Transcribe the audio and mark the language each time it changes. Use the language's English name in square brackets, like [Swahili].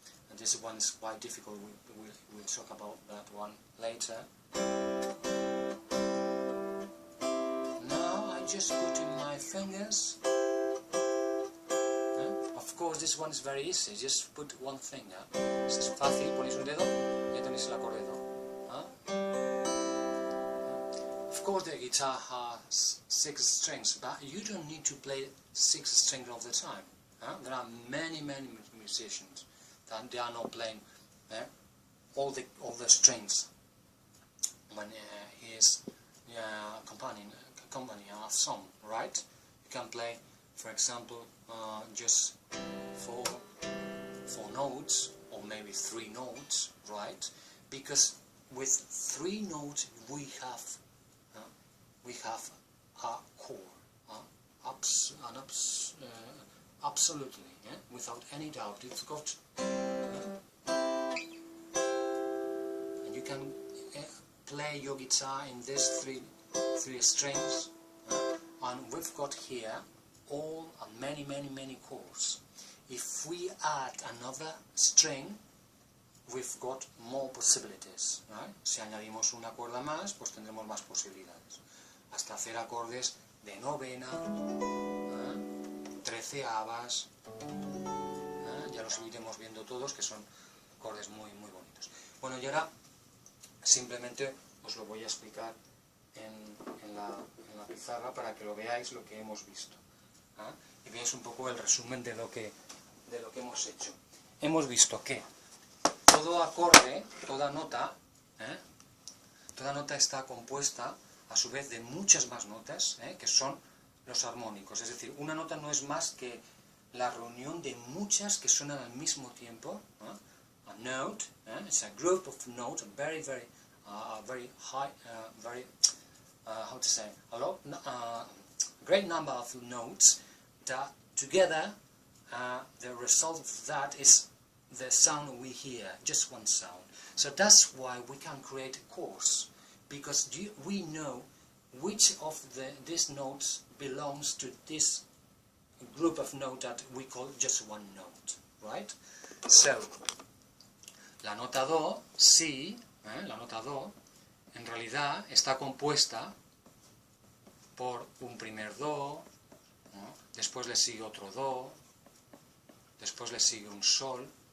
[English] And this one is quite difficult. We'll talk about that one later. Now I just put in my fingers. Of course, this one is very easy. Just put one finger. Es fácil. [Spanish] Ponéis un dedo y tenéis el acorde do. [English] Of course, the guitar has 6 strings, but you don't need to play 6 strings all the time. There are many musicians that they are not playing all the strings when he is accompanying a song, right? You can play, for example, just 4 notes or maybe 3 notes, right? Because with 3 notes we have a chord, absolutely, without any doubt. It's got, and you can play your guitar in these 3 strings, and we've got here all many chords. If we add another string, we've got more possibilities, right? [Spanish] Si añadimos una cuerda más, pues tendremos más posibilidades. Hasta hacer acordes de novena, 13avas, ya los iremos viendo todos, que son acordes muy bonitos. Bueno, y ahora simplemente os lo voy a explicar en la pizarra para que lo veáis lo que hemos visto, y veáis un poco el resumen de lo que hemos hecho. Hemos visto que todo acorde, toda nota está compuesta a su vez de muchas más notas, que son los armónicos. Es decir, una nota no es más que la reunión de muchas que suenan al mismo tiempo. [English] A note, it's a group of notes, a very high, how to say, a great number of notes that together, the result of that is the sound we hear, just one sound. So that's why we can create chords, because we know which of these notes belongs to this group of notes that we call just one note, right? [Spanish] So, la nota do, si, la nota do, en realidad está compuesta por un primer do, después le sigue otro do, después le sigue un sol.